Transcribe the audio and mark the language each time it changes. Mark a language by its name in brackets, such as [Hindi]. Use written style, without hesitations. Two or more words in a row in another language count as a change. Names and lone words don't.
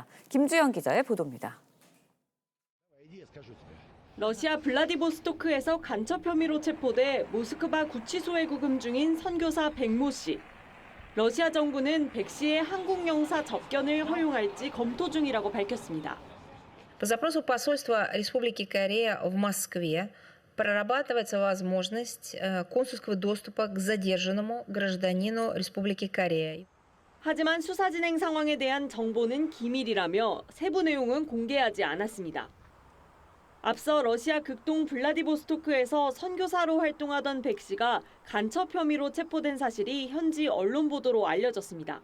[Korean] 김주영 기자의 보도입니다. 러시아 블라디보스토크에서 간첩 혐의로 체포돼 모스크바 구치소에 구금 중인 선교사 백모 씨. 러시아 정부는 백 씨의 한국 영사 접견을 허용할지 검토 중이라고 밝혔습니다. [Russian] По запросу посольства Республики Корея в Москве прорабатывается возможность консульского доступа к задержанному гражданину Республики Корея. [Korean] 하지만 수사 진행 상황에 대한 정보는 기밀이라며 세부 내용은 공개하지 않았습니다. 앞서 러시아 극동 블라디보스토크에서 선교사로 활동하던 백 씨가 간첩 혐의로 체포된 사실이 현지 언론 보도로 알려졌습니다.